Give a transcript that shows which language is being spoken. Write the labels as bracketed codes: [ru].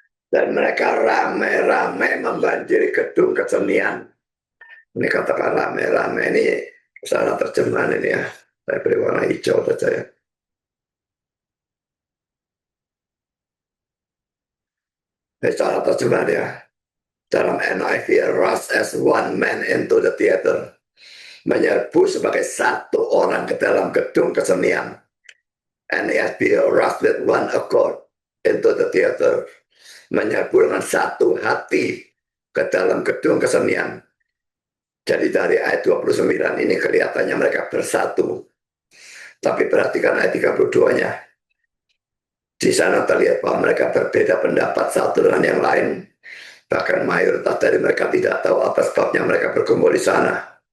[id] Dan mereka ramai-ramai membanjiri gedung kesenian. Ini katakan ramai-ramai, ini salah terjemahan ini ya. Saya beri warna hijau saja ya. Ini salah terjemahan ya. [en] Dalam NIV, rush as one man into the theater. [id] Menyerbu sebagai satu orang ke dalam gedung kesenian. [en] NIV, rush with one accord into the theater. [id] Menyerbu dengan satu hati ke dalam gedung kesenian. Jadi dari ayat 29 ini kelihatannya mereka bersatu. Tapi perhatikan ayat 32-nya. Di sana terlihat bahwa mereka berbeda pendapat satu dengan yang lain. Bahkan mayoritas dari mereka tidak tahu apa sebabnya mereka berkumpul di sana.